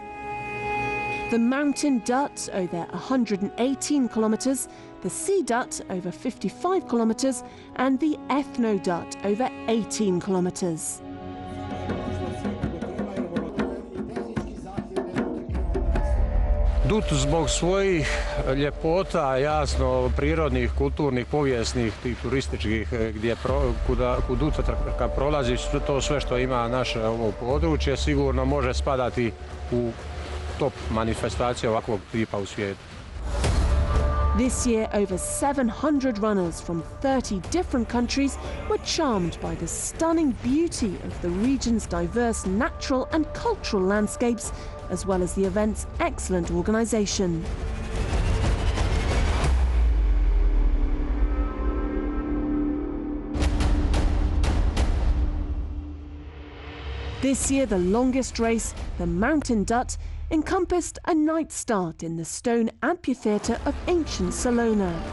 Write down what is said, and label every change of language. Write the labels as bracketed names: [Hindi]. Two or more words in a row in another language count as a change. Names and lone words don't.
[English] The Mountain Dutt over 118 kilometres, the Sea Dutt over 55 kilometres, and the Ethno Dutt over 18 kilometres. [Croatian] Dut zbog svojih ljepota, jasno, prirodnih, kulturnih, povijesnih i turističkih, kud utrka prolazi, to sve što ima naše ovo područje, sigurno može spadati u top manifestacije ovakvog tipa u svijetu. [English] This year, over 700 runners from 30 different countries were charmed by the stunning beauty of the region's diverse natural and cultural landscapes, as well as the event's excellent organisation. This year, the longest race, the Mountain Dutt, encompassed a night start in the stone amphitheatre of ancient Salona.